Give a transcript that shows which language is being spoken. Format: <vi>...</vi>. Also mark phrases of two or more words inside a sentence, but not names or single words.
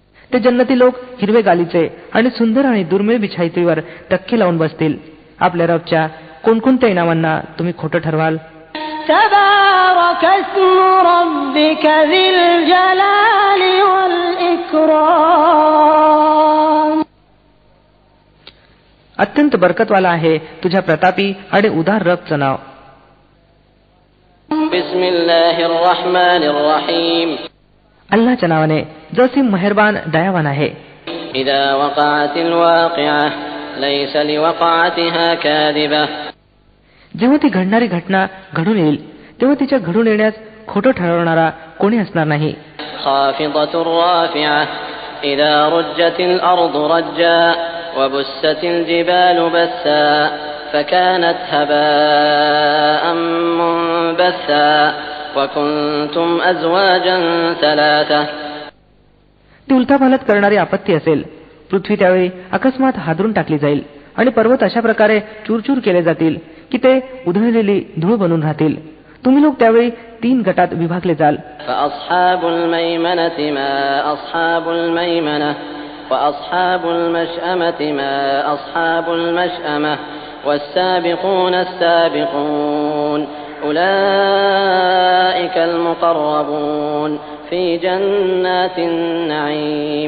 <mr>ते जन्नती लोक हिरवे गालीचे आणि सुंदर आणि दुर्मिळ बिछाईतीवर टक्के लावून बसतील. आपल्या रबच्या कोणकोणत्या इनामांना तुम्ही खोटं ठरवाल?</mr> <ar>تبارك اسم ربك ذي الجلال والإكرام.</ar> <mr>अत्यंत बरकतवाला आहे तुझ्या प्रतापी आणि उदार रबचं नाव.</mr> <ar>بسم الله الرحمن الرحيم.</ar> <mr>अल्लाहच्या नावाने जो सी मेहरबान दयावान आहे.</mr> <ar>إذا وقعت الواقعة ليس لوقعتها كاذبة.</ar> <mr>जेव्हा ती घडणारी घटना घडून येईल तेव्हा तिच्या घडून येण्यास खोटं ठरवणारा कोणी असणार नाही.</mr> <ar>خافضة رافعة إذا رجت الأرض رجا وبست الجبال بسا فكانت هباء منبثا وكنتم أزواجا ثلاثة.</ar> <mr>ती उलथापालथ करणारी आपत्ती असेल. पृथ्वी त्यावेळी अकस्मात हादरून टाकली जाईल आणि पर्वत अशा प्रकारे चूरचूर केले जातील की ते उधळलेली धूळ बनून राहतील. तुम्ही लोक त्यावेळी 3 गटात विभागले जाल.</mr> <ar>فأصحاب الميمنة ما أصحاب الميمنة وأصحاب المشأمة ما أصحاب المشأمة والسابقون السابقون أولئك المقربون في جنات النعيم.</ar>